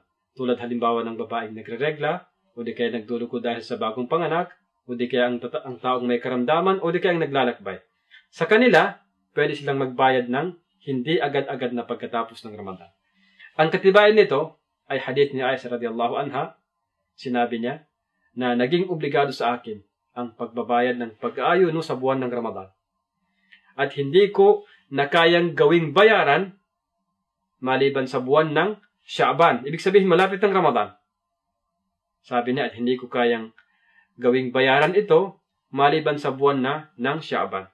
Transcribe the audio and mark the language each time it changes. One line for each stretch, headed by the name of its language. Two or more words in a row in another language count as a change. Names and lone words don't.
Filipino: Tulad halimbawa ng babaeng nagre-regla, o di kaya nagdurugo dahil sa bagong panganak, o di kaya ang taong may karamdaman, o di kaya ang naglalakbay. Sa kanila, pwede silang magbayad ng hindi agad-agad na pagkatapos ng Ramadan. Ang katibayan nito ay hadith ni Aisha
Arabic: رضي الله عنها.
Filipino: Sinabi niya na naging obligado sa akin ang pagbabayad ng pag-aayuno sa buwan ng Ramadan. At hindi ko na kayang gawing bayaran maliban sa buwan ng Sha'ban. Ibig sabihin, malapit ng Ramadan. Sabi niya, at hindi ko kayang gawing bayaran ito maliban sa buwan na ng Sha'ban.